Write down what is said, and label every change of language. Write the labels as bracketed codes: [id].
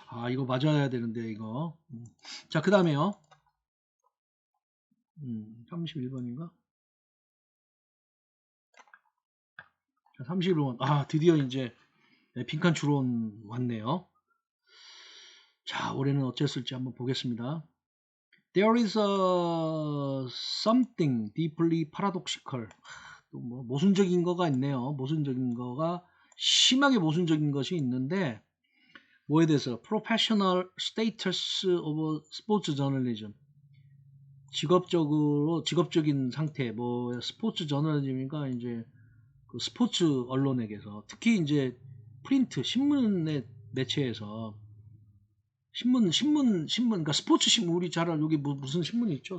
[ko] 이거 맞아야 되는데, 이거. 자, 그 다음에요. 31번인가? 자, 31번. 드디어 이제 빈칸 추론 왔네요. 자, 올해는 어땠을지 한번 보겠습니다. [en] There is something deeply paradoxical. [ko] 또 뭐 모순적인 거가 있네요. 모순적인 거가 심하게 모순적인 것이 있는데 뭐에 대해서 [en] professional status of sports journalism. [ko] 직업적인 상태, 뭐 스포츠 저널리즘이니까 이제 그 스포츠 언론에게서 특히 이제 프린트 신문의 매체에서 그러니까 스포츠 신문, 우리 잘 알고, 여기 무슨 신문이 있죠?